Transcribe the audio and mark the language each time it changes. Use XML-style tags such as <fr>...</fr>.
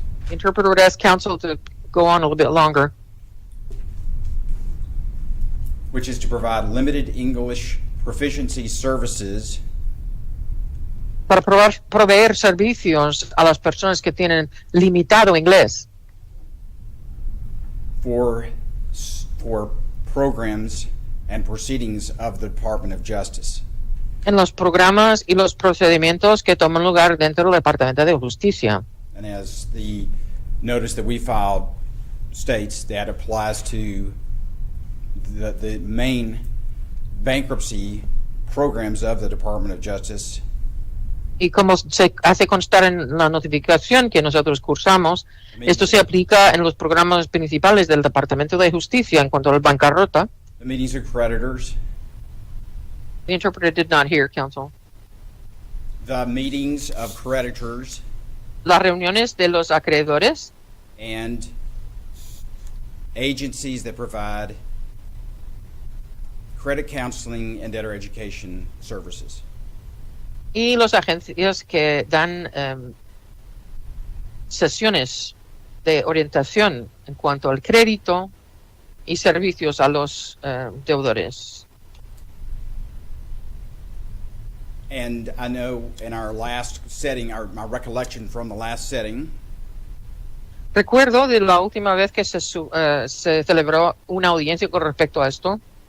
<en>interpreter would ask counsel to go on a little bit longer. which is to provide limited English proficiency services</en> <es>Para proveer servicios a las personas que tienen limitado inglés</es> <en>for programs and proceedings of the Department of Justice.</en> <es>en los programas y los procedimientos que toman lugar dentro del Departamento de Justicia.</es> <en>And as the notice that we filed states, that applies to the main bankruptcy programs of the Department of Justice.</en> <es>Y como se hace constar en la notificación que nosotros cursamos, esto se aplica en los programas principales del Departamento de Justicia en cuanto a la bancarrota.</es> <en>The meetings of creditors, The interpreter did not hear, counsel. the meetings of creditors,</en> <es>Las reuniones de los acreedores</es> <en>and agencies that provide credit counseling and debtor education services.</en> <es>y las agencias que dan sesiones de orientación en cuanto al crédito y servicios a los deudores.</es> <en>And I know in our last setting, my recollection from the last setting,</en> <es>Recuerdo de la última vez que se celebró una audiencia con respecto a esto.</es>